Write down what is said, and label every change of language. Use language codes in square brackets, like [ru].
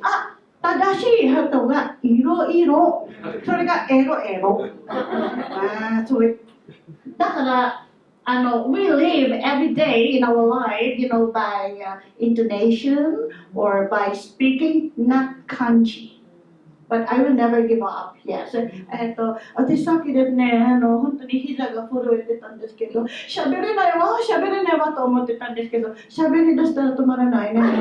[ja] あ、正しい人がいろいろ。それがエロエロ。ああ、そういう。 [en] だから、we live every day in our life, you know, by intonation or by speaking, not kanji. But I will never give up. Yes. [ja] 私さっきですね、本当に膝が震えてたんですけど、喋れないわと思ってたんですけど、喋り出したら止まらないね。